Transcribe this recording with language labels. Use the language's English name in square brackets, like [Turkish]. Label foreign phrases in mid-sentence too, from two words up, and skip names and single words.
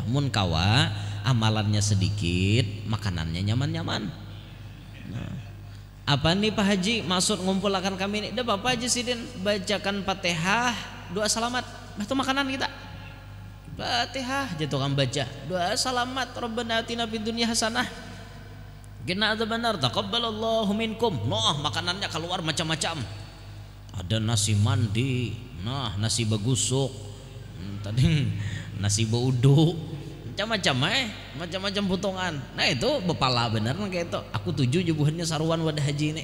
[Banjar] Mun kawa amalannya sedikit, makanannya nyaman-nyaman. Nah, apa nih Pak Haji maksud ngumpulkan kami ini? Dah Bapak Haji Sidin bacakan Fatihah, doa salamat. Itu makanan kita. Fatihah jatuh kan baca doa salamat [Arabic] ربنا آتنا في الدنيا حسنة قنا عذاب النار تقبل الله منكم. [Banjar] Noh makanannya keluar macam-macam. Ada nasi mandi, nah nasi bagusuk, tadi nasi baudu, macam-macam potongan. Nah itu bepala bener kayak itu. Aku tuju jubuhannya saruan wadah haji ini.